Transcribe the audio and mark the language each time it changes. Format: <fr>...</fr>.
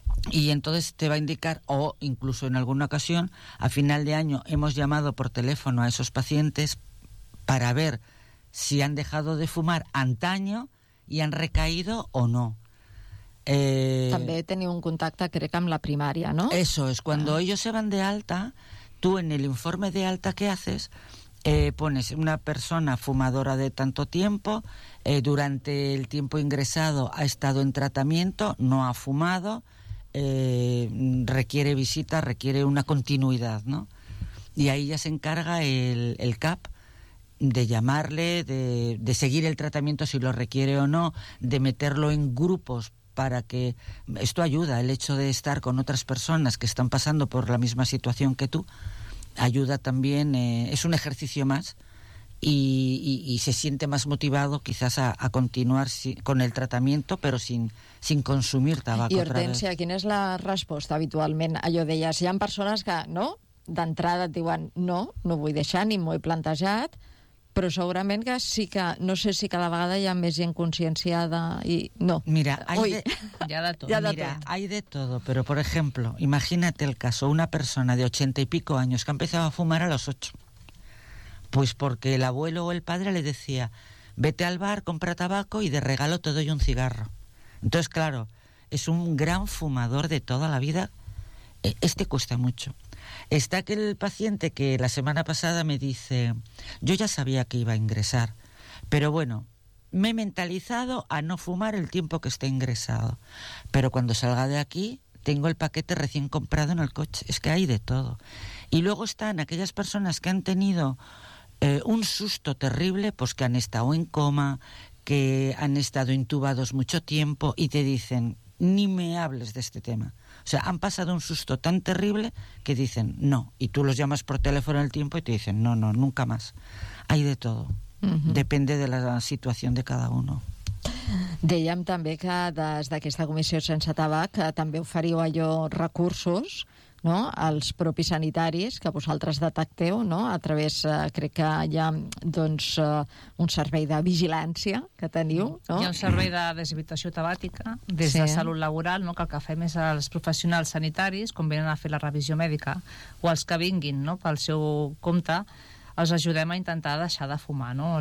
<es>Y entonces te va a indicar, o incluso en alguna ocasión, a final de año hemos llamado por teléfono a esos pacientes para ver si han dejado de fumar antaño i han recaído o no.</es> <ca>També teniu un contacte, crec, amb la primària, no?</ca> <es>Eso es. Cuando ellos se van de alta, tú en el informe de alta que haces, pones una persona fumadora de tanto tiempo, durante el tiempo ingresado ha estado en tratamiento, no ha fumado, requiere visita, requiere una continuidad, ¿no? Y ahí ya se encarga el CAP, de llamarle, de seguir el tratamiento si lo requiere o no, de meterlo en grupos para que... Esto ayuda, el hecho de estar con otras personas que están pasando por la misma situación que tú, ayuda también, es un ejercicio más y se siente más motivado quizás a continuar con el tratamiento, pero sin consumir tabaco. I Hortensia, otra vez.</es> <ca>¿Quina és la resposta habitualment? Allò deies, hi ha persones que, no, d'entrada et diuen no vull deixar, ni m'ho he plantejat, però segurament que sí que, no sé si cada vegada hi ha més gent conscienciada i no.</ca> <es>Mira, hay de todo, pero por ejemplo, imagínate el caso, una persona de 80 y pico años que empezaba a fumar a los 8. Pues porque el abuelo o el padre le decía, vete al bar, compra tabaco y de regalo te doy un cigarro. Entonces, claro, es un gran fumador de toda la vida. Este cuesta mucho. Está aquel paciente que la semana pasada me dice, yo ya sabía que iba a ingresar, pero bueno, me he mentalizado a no fumar el tiempo que esté ingresado. Pero cuando salga de aquí, tengo el paquete recién comprado en el coche. Es que hay de todo. Y luego están aquellas personas que han tenido un susto terrible, pues que han estado en coma, que han estado intubados mucho tiempo y te dicen, ni me hables de este tema. O sea, han pasado un susto tan terrible que dicen, no. Y tú los llamas por teléfono al tiempo y te dicen, no, nunca más. Hay de todo. Uh-huh. Depende de la situación de cada uno.</es> <ca>Dèiem també que des d'aquesta comissió sense tabac també oferiu allò recursos, no?, als propis sanitaris que vosaltres detecteu, no?, a través, crec que hi ha doncs, un servei de vigilància que teniu. No? Hi ha un servei de deshabitació tabàtica des de salut laboral, no?, que el que fem és als professionals sanitaris, quan venen a fer la revisió mèdica, o els que vinguin, no?, pel seu compte, els ajudem a intentar deixar de fumar, no?</ca>